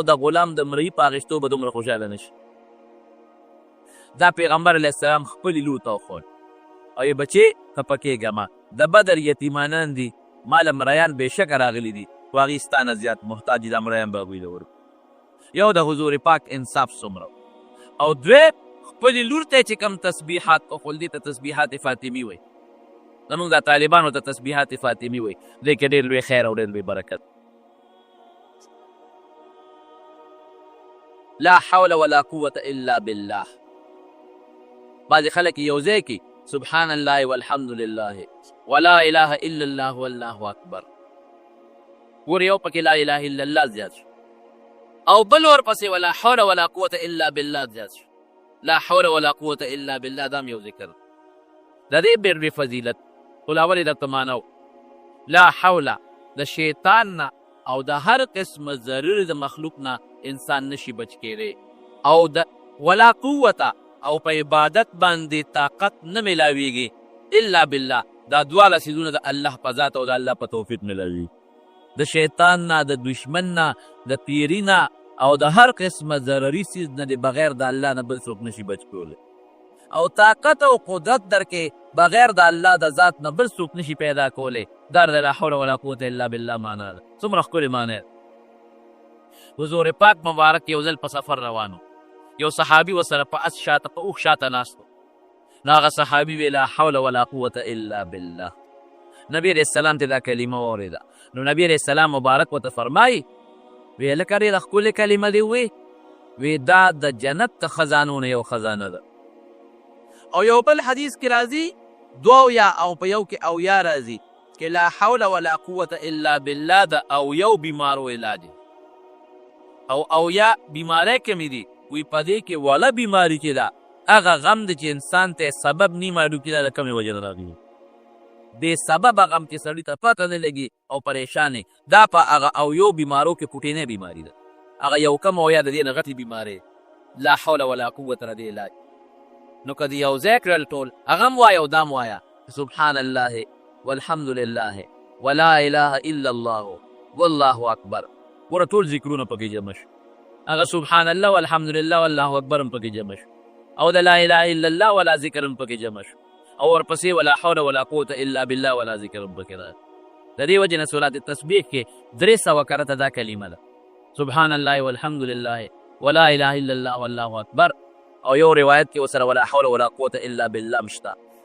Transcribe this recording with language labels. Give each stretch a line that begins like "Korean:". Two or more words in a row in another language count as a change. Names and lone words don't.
Pashto: د غلام د مرئي په اخېستو به دومره خوشحاله نه شي دا پیغمبر
Arabic: علیه السلام
Pashto: خپلې لور ته وښول او یې بچې خفه کېږه مه د بدر یتیمانان دي ما له مریان بېشکه راغلي دي خو هغې ستا نه زیات محتاج دي دا مریان به هغوی له ورکړو یو د حضور پاک انصاف څومره او دویم خپلې لور ته چې کوم تسبیحات وښول دې ته تسبیحات فاطمي وایي زمونږ دا طالبانو ته تسبیحات فاطمي وایي دې کې ډېر لوی خیر او ډېر لوی برکت
Arabic: لا حول ولا قوة الا بالله
Pashto: بعضې خلک یو ځای کې
Arabic: سبحان الله والحمد لله ولا اله الا الله والله اکبر
Pashto: ګور یو پکې
Arabic: لا اله الا الله
Pashto: زیات شو او بل ورپسې
Arabic: ولا حول ولا قوة الا بالله
Pashto: زیات شو
Arabic: لا حول ولا قوة الا بالله
Pashto: دا هم یو ذکر د دې ډېر لوی فضیلت خو لا ولې درته معنی
Arabic: لا حول
Pashto: د شیطان نه او د هر قسم ضرر د مخلوق نه انسان نشي بچ کېدی او د
Arabic: ولا قوة
Pashto: او په عبادت باندې طاقت نه ملاویږي
Arabic: الا بالله
Pashto: دا دواړه څیزونه د الله په ذات او د الله په توفیق ملاویږي د شیطان نه د دشمن نه د پیري نه او د هر قسمه ضرري څیز نه د بغیر د الله نه بل څوک نشي بچ کولی او طاقت او قدرت درکې بغیر د الله د ذات نه بل څوک نشي پیدا کولی دا د
Arabic: لا حول ولا قوة الا بالله
Pashto: معنا ده څومره ښکلې معنی حضور پاک مبارک یو ځل په سفر روانو یو صحابي ورسره په اس شاته په اوښ شاته ناست نو هغه صحابي وی
Arabic: لا حول ولا قوة الا بالله
Pashto: نبی
Arabic: علیه السلام
Pashto: ته دا کلمه واورېده نو نبی
Arabic: علیه السلام
Pashto: مبارک ورته فرمایي وی لکه ډېره ښکلې کلمه دې وی دا د جنت د خزانو نه یو خزانه ده او یو بل حدیث کې راځي دوه یا او په یو کې او یا راځي کې
Arabic: لا حول ولا قوة الا بالله
Pashto: د او یو بیمارو علاج او یا بیماری کمې دي وی په دې کې ولا بیماری چې ده هغه غم دی چې انسان ته سبب نی معلوم کېده د کومې وجې نه راغلي دې سبب غم چې سړي ته پته نه لګي او پریشانې دا په هغه او یو بیمارو کې کوټینۍ بیماري ده هغه یو کم او یا د دې نه غټې بیمارۍ
Arabic: لا حول ولا قوة
Pashto: را دې علاج نو که یو ځای کړل ټول هغه هم وایه او دا هم وایه
Arabic: سبحان الله والحمد لله ولا اله الا الله والله اکبر
Pashto: ګوره ټول ذکرونه پکې جمع شو هغه
Arabic: سبحان الله والحمد لله والله اکبر
Pashto: هم پکې جمع شو او د
Arabic: لا اله الا الله
Pashto: ولا ذکر هم پکې جمع شو او ورپسې
Arabic: ولا حول ولا قوة الا بالله
Pashto: ولا ذکر هم پکې ده د دې وجې نه صلات التسبیح کې 300 کرته دا کلمه ده
Arabic: سبحان الله والحمد لله ولا اله الا الله والله اکبر
Pashto: او یو روایت کې وسره
Arabic: ولا حول ولا قوة الا بالله
Pashto: مشته